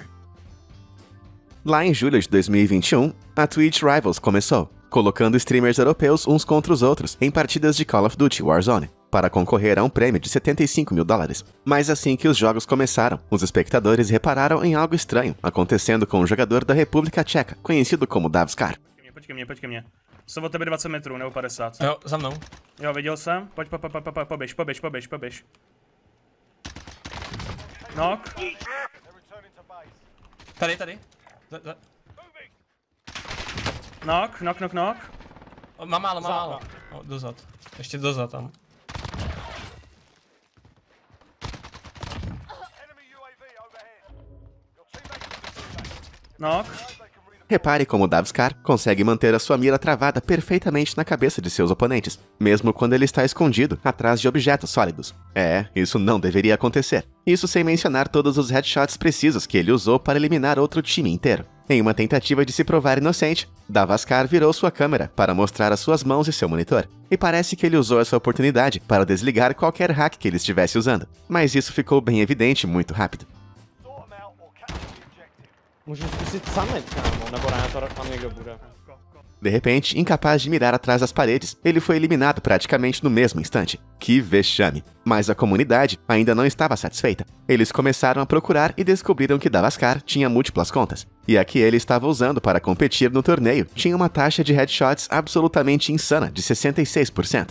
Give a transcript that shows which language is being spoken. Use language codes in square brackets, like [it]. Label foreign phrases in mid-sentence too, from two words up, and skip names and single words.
[pt] Lá em julho de 2021, a Twitch Rivals começou, colocando streamers europeus uns contra os outros em partidas de Call of Duty Warzone, para concorrer a um prêmio de $75 mil. Mas assim que os jogos começaram, os espectadores repararam em algo estranho acontecendo com um jogador da República Tcheca, conhecido como Davskar. [cs] Počkej mě. Jsou od tebe 20 metrů, nebo 50. Jo, za mnou. Jo, viděl jsem. Poběž. Knock. Tady. Knock. Mám málo. Dozad. Ještě dozad tam. Knock. [pt] Repare como Davskar consegue manter a sua mira travada perfeitamente na cabeça de seus oponentes, mesmo quando ele está escondido atrás de objetos sólidos. Isso não deveria acontecer. Isso sem mencionar todos os headshots precisos que ele usou para eliminar outro time inteiro. Em uma tentativa de se provar inocente, Davskar virou sua câmera para mostrar as suas mãos e seu monitor. E parece que ele usou essa oportunidade para desligar qualquer hack que ele estivesse usando. Mas isso ficou bem evidente muito rápido. [cs] Můžu zkusit summit, kámo, nebo ne, to tam někdo bude. [pt] De repente, incapaz de mirar atrás das paredes, ele foi eliminado praticamente no mesmo instante. Que vexame! Mas a comunidade ainda não estava satisfeita. Eles começaram a procurar e descobriram que Davskar tinha múltiplas contas. E a que ele estava usando para competir no torneio tinha uma taxa de headshots absolutamente insana de 66%.